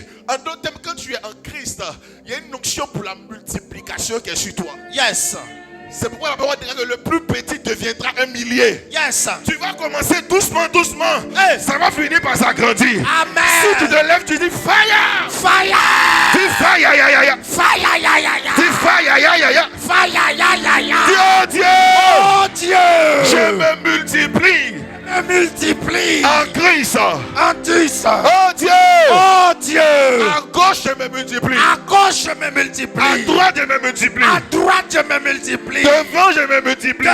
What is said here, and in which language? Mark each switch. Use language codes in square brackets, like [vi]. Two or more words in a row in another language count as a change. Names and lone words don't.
[fr] En d'autres termes, quand tu es en Christ, il y a une onction pour la multiplication qui est sur toi. Yes. C'est pourquoi la parole dit que le plus petit deviendra un millier. Yes. Tu vas commencer doucement, doucement. Hey. Ça va finir par s'agrandir. Amen. Si tu te lèves, tu dis fire. Fire. Dis fire, ya, ya, ya. Fire, ya, ya, ya. Dis fire, ya, ya, ya. Fire, ya, ya, ya. Dieu, Dieu. Oh Dieu. Je me multiplie. Me multiplie. En Christ. En Christ. Oh Dieu. Oh Dieu. À gauche, je me multiplie. À gauche, je me multiplie. À droite, je me multiplie. À droite, je me multiplie. Devant, je me multiplie.